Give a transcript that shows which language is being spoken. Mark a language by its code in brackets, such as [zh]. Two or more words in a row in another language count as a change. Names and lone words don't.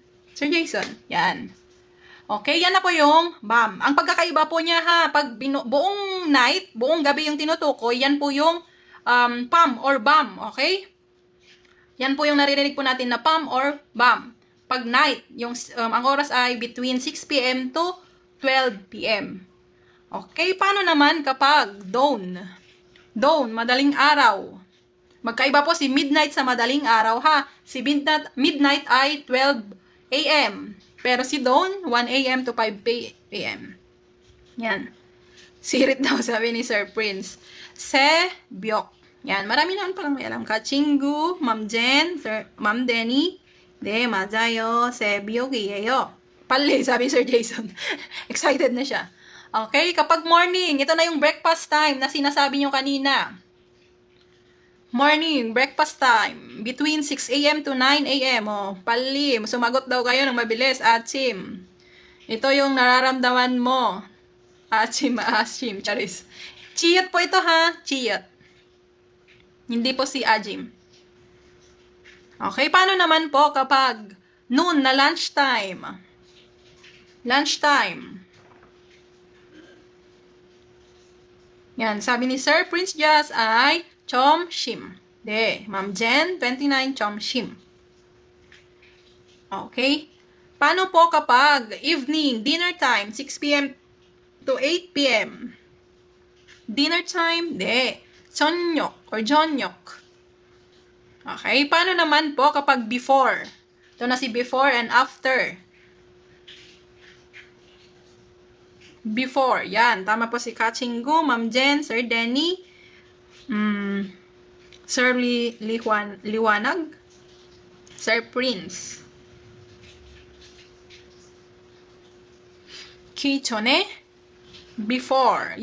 [tl] Sir Jason. Yan. Okay, yan na po yung BAM. Ang pagkakaiba po niya ha, pag buong night, buong gabi yung tinutukoy, yan po yung PAM or BAM. Okay? Yan po yung naririnig po natin na PAM or BAM. Pag night, yung, ang oras ay between 6 p.m. [en] to 12 p.m. [tl] Okay, paano naman kapag dawn? Dawn, madaling araw. Magkaiba po si midnight sa madaling araw ha. Si midnight ay 12 a.m. Pero si dawn, 1 a.m. to 5 p.m. Yan. Sirit daw, sabi ni Sir Prince. Sebyok. Yan, marami naman palang may alam. Kachingu, Ma'am Jen, Ma'am Denny, [ko] 맞아요, sebyok이에요. [tl] Pali, sabi ni Sir Jason. Excited na siya. Okay, kapag morning, ito na yung [en] breakfast time [tl] na sinasabi nyo kanina. [en] Morning, breakfast time. Between 6 a.m. to 9 a.m. [tl] Oh, pali, sumagot daw kayo ng mabilis. Achim. Ito yung nararamdaman mo. Achim, charis. Chiyot po ito ha, chiyot. Hindi po si Ajim. Okay, paano naman po kapag noon na lunchtime? Lunchtime. Yan, sabi ni Sir Prince Just ay 점심. 네, Ma'am Jen, 29 점심. Okay. Paano po kapag evening, [en] dinner time, [tl] 6 p.m. [en] to 8 p.m.? Dinner time? [tl] 네. [ko] 저녁 or 저녁. [tl] Okay. Paano naman po kapag before? Ito na si [en] before and after. [tl] Before. Yan. Tama po si Kachingu, Ma'am Jen, Sir Denny, Sir Liwanag, Sir Prince. Kichone. Before.